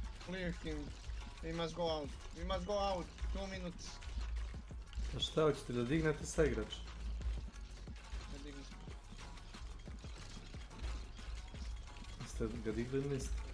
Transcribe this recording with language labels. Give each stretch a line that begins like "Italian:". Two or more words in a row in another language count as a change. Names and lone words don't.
English: clear him. We must go out. We must go out. 2 minutes.
Serbian: A šta hoćete da dignete sa igrač? Jeste ga digli ili niste?